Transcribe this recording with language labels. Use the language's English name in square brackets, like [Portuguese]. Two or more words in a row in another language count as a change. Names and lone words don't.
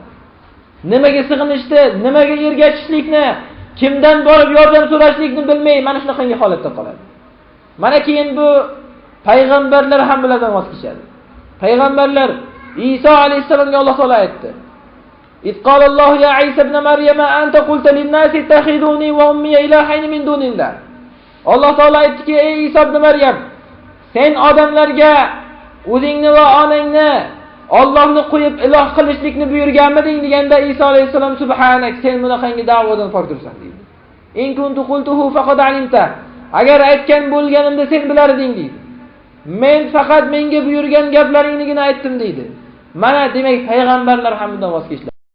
[Uzbek] Nimaga sig'inishni, nimaga ergashishlikni, kimdan borib yordam so'rashlikni bilmay mana shunaqangi holatda qoladi. Mana keyin bu payg'ambarlar ham bulardan voz kechadi. Payg'ambarlar Iso alayhisalomga Alloh taolo aytdi. [Arabic] إذ قال الله يا عيسى ابن مريم أنت قلت للناس اتخذوني وأمي إلهين من دون الله. [Uzbek] Alloh taolo aytdiki, ey Iso ibn Maryam, sen odamlarga o'zingni va onangni Allohni qo'yib iloh qilishlikni buyurganmiding deganda Iso alayhisalom subhanak, sen bunaqangi da'vodan pokdirsan deydi. [Arabic] إن كنت قلته فقد علمت. [Uzbek] Agar aytgan bo'lganimda sen bilarding deydi. Men faqat menga buyurgan gaplaringni aytdim deydi. Mana demak payg'ambarlar ham bundan voz kechdilar.